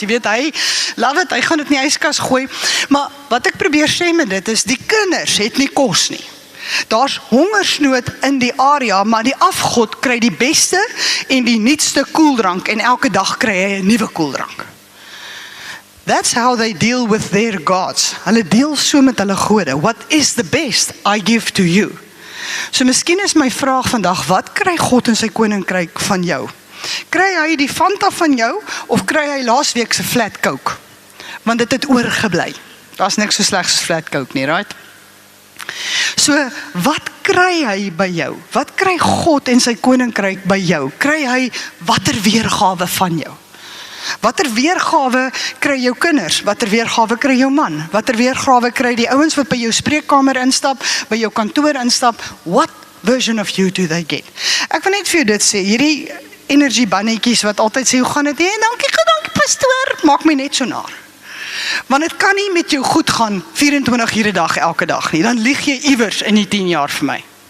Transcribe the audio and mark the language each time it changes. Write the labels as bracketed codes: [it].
[af] Jy weet, hy [en] love it, [af] hy gaan dit in die yskas gooi, maar wat ek probeer sê met dit is, die kinders het nie kos nie. Daar's hongersnood in die area, maar die afgod kry die beste en die nuutste koeldrank, en elke dag kry hy 'n nuwe koeldrank. [en] That's how they deal with their gods. [af] Hulle deel so met hulle gode. [en] What is the best I give to you? [af] So miskien is my vraag vandag, wat kry God in sy koninkryk van jou? Kry hy die Fanta van jou, of kry hy laasweek se flat Coke? Want dit het oorgebly. Daar's niks so sleg soos flat Coke nie, right? So, wat kry hy by jou? Wat kry God en sy koninkryk by jou? Kry hy watter weergawe van jou? Watter weergawe kry jou kinders? Watter weergawe kry jou man? Watter weergawe kry die ouens wat by jou spreekkamer instap, by jou kantoor instap? [en] What version of you do they get? [af] Ek wil net vir jou dit sê, hierdie energy bannetjies wat altyd sê, hoe gaan dit? En dankie pastoor, maak my net so naar. Want het kan nie met jou goed gaan 24 ure dag, elke dag nie. Dan lieg jy iewers in die 10 jaar vir my.